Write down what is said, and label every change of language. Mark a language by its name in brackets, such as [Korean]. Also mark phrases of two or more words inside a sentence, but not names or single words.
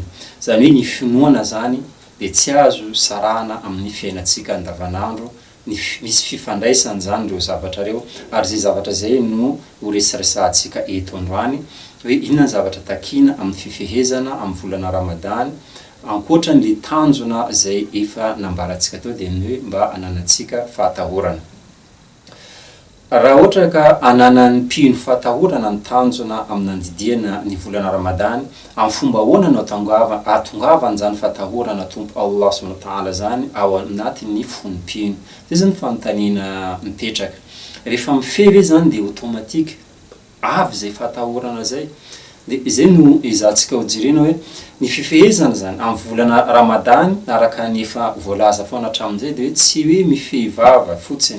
[Malagasy] Zany hoe ny finoana zany dia tsy azo sarana amin'ny fiainantsika andavanandro, misy fifandraisany zany ireo zavatra reo, ary zay zavatra zay no ho resaresantsika eto androany hoe inona ny zavatra takina amin'ny fifehezana amin'ny volana Ramadan ankoatran'le tanjona zay efa nambarantsika teo dia ny hoe mba ananantsika fahatahorana. Raha ohatra ka ananan'ny mpino fahatahorana ny tanjona amin'ny andidiana ny volana Ramadan, amin'ny fomba ahoana no atongavany zany fatahorana Tompo [Arabic] الله سبحانه وتعالى [Malagasy] zany ao anatin'ny fonom-pino. Zay zany fanontaniana mipetraka. Rehefa mifehy zany dia automatique avy zay fatahorana zay. Dia izay no izahantsika ho jerena hoe ny fifehezana zany amin'ny volana Ramadan araka ny efa voalaza foana hatramin'izay dia hoe tsy hoe mifehy vava fotsiny.